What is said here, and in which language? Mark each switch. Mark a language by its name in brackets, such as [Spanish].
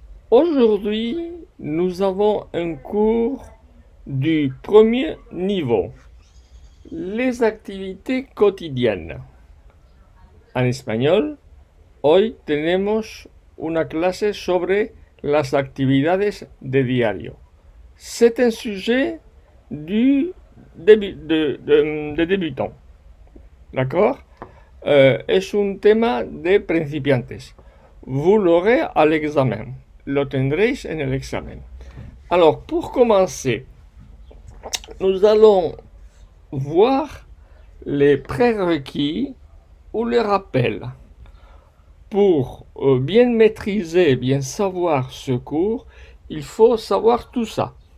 [French] Aujourd'hui, nous avons un cours du premier niveau, les activités quotidiennes. [Spanish] En español, hoy tenemos una clase sobre las actividades de diario. [French] C'est un sujet de débutants. D'accord? [Spanish] Es un tema de principiantes. [French] Vous l'aurez à l'examen. [Spanish] Lo tendréis en el examen. [French] Alors, pour commencer, nous allons voir les prérequis ou les rappels. Pour bien maîtriser, bien savoir ce cours, il faut savoir tout ça.